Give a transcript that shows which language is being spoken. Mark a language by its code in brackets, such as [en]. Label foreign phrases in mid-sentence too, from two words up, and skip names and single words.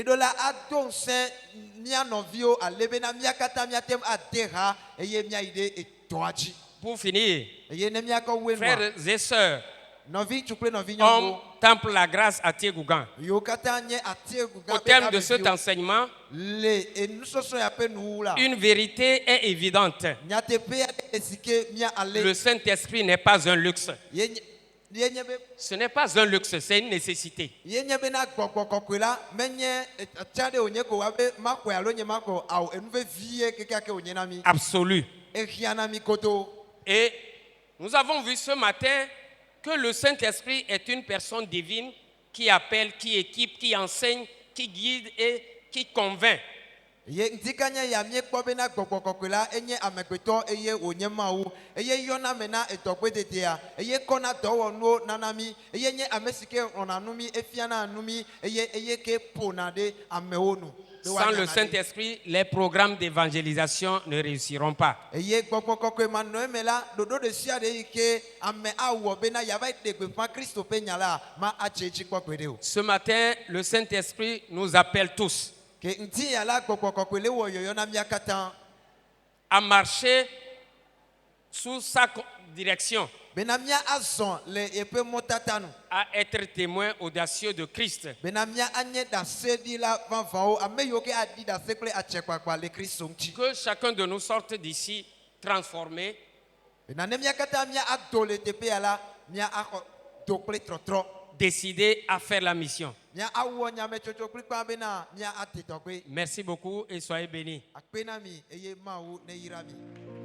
[fr] Pour finir, frères et sœurs, Homme, Temple la grâce à Tiegougan. Au terme de cet enseignement, une vérité est évidente. Le Saint-Esprit n'est pas un luxe. [ee] yenye be [fr] Ce n'est pas un luxe, c'est une nécessité. [ee] yenye be na gbɔgbɔ kɔkɔe la menye tia ɖe wònye ko wabe makɔe alo nye makɔ awo enu vevie keke wònye na mi [fr] Absolu. [ee] ehia na mi koto. [fr] Et nous avons vu ce matin que le Saint-Esprit est une personne divine qui appelle, qui équipe, qui enseigne, qui guide et qui convainc. [ee] Ye ntikanya ya miekpɔ be na gbɔgbɔ kɔkɔe la enye amegbetɔ eye wònye Mawu eye yɔna me na etɔgbededea eye kɔna dɔwɔnuwo nana mi eye nye ame si ke xlɔna nu mi efiana nu mi eye ke ƒona ɖe amewo nu. Be [fr] Sans [ee] woanya [fr] le [ee] na ɖe. [fr] Saint-Esprit, les programmes d'évangélisation ne réussiront pas. [ee] Eye gbɔgbɔ kɔkɔe manɔ eme la ɖoɖo ɖe sia ɖe yi ke ame awɔ bena yava yi ɖe gbeƒã Kristo ƒe nya la ma atse edzi kpɔkpɔ ɖe o. [fr] Ce matin, le Saint-Esprit nous appelle tous [ee] Ke ŋti ya la gbɔgbɔ kɔkɔe le wɔ yɔyɔ na mía katã [fr] à marcher sous sa direction, [ee] bena mía azɔ le eƒe mɔtata nu. [fr] à être témoins audacieux de Christ. [ee] Bena mía anye ɖaseɖila vavãwo ame yiwo ke aɖi ɖase kple atsekpakpa le Kristo ŋuti. [fr] Que chacun de nous sorte d'ici transformé, [ee] Bena ne mía katã mía ado le teƒe ya la mía axɔ do kple trɔtrɔ. [fr] décidé à faire la mission. [ee] Mía awɔ nyametsotso kplikpã bena mía ate tɔgbe. [fr] Merci beaucoup et soyez bénis. [ee] Akpe na mi eye Mawu ne yra mi.